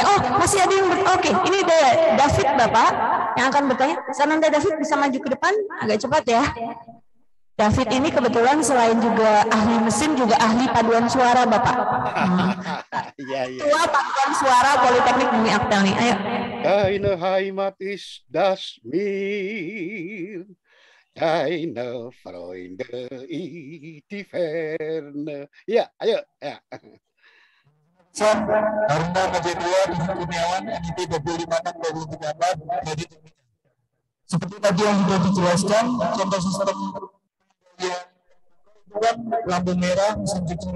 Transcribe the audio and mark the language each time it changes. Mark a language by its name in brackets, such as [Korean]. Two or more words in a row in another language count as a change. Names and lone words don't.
[Indonesian] Oh, masih ada yang oke, ini David Bapak yang akan bertanya. Sananda David bisa maju ke depan agak cepat ya. David ini kebetulan selain juga ahli mesin juga ahli paduan suara Bapak. Ketua paduan suara Politeknik Bumi Aktel nih. Ayo. [German] Deine Heimat ist das Meer. Deine Freunde, die Ferne. [Indonesian] Ya, ayo. Ya. Haruna Majedua, Didi Kurniawan, NIP 25/2013, kredit. Seperti tadi yang sudah dijelaskan, contoh sistem lampu merah, mesin cuci.